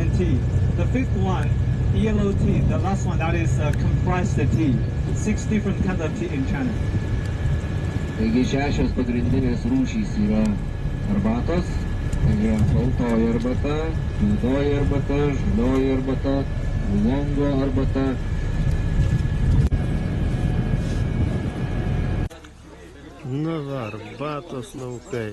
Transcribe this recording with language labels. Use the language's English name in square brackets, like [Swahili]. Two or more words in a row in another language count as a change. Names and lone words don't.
[English] tea. The fifth one, yellow tea. The last one, that is compressed tea. 6 different kinds of tea in China. [Lithuanian] Taigi 6 pagrindinės rūšys yra arbatos. Tai yra baltoji arbata, juodoji arbata, žalioji arbata, oolongo arbata. Nu va, arbatos laukai.